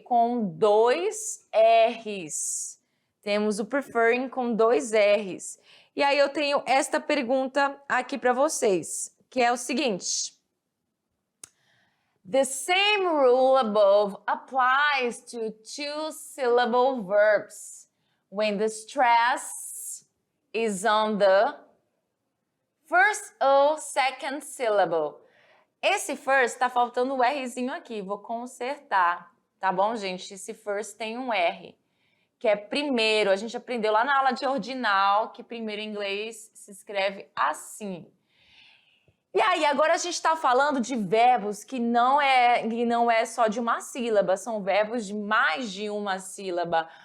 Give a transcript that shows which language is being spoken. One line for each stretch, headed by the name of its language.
Portuguese: Com 2 R's. Temos o preferring com 2 R's. E aí eu tenho esta pergunta aqui para vocês, que é o seguinte.
English: The same rule above applies to 2-syllable verbs when the stress is on the first or second syllable.
Portuguese: Esse first tá faltando o Rzinho aqui, vou consertar, tá bom, gente? Esse first tem um R, que é primeiro. A gente aprendeu lá na aula de ordinal que primeiro em inglês se escreve assim. E aí, agora a gente está falando de verbos que não é só de uma sílaba, são verbos de mais de uma sílaba.